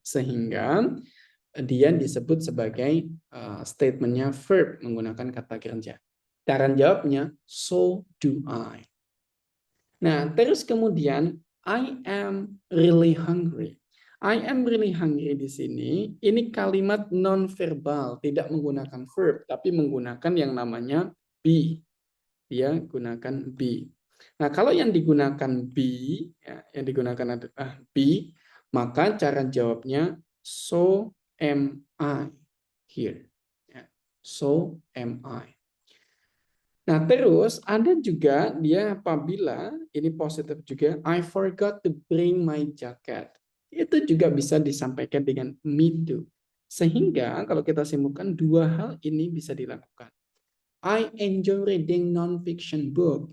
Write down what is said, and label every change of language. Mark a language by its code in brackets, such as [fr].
[id] Sehingga dia disebut sebagai statementnya verb menggunakan kata kerja. Cara jawabnya, [en] so do I. [id] Nah, terus kemudian, [en] I am really hungry. I am really hungry [id] di sini, ini kalimat non-verbal, tidak menggunakan verb, tapi menggunakan yang namanya be. Dia gunakan be. Nah, kalau yang digunakan be, ya, yang digunakan adalah be, maka cara jawabnya [en] so am I here. [id] Ya, [en] so am I. [id] Nah, terus ada juga dia apabila ini positif juga, [en] I forgot to bring my jacket. [id] Itu juga bisa disampaikan dengan [en] me too. [id] Sehingga kalau kita simpulkan dua hal ini bisa dilakukan. [en] I enjoy reading non-fiction book.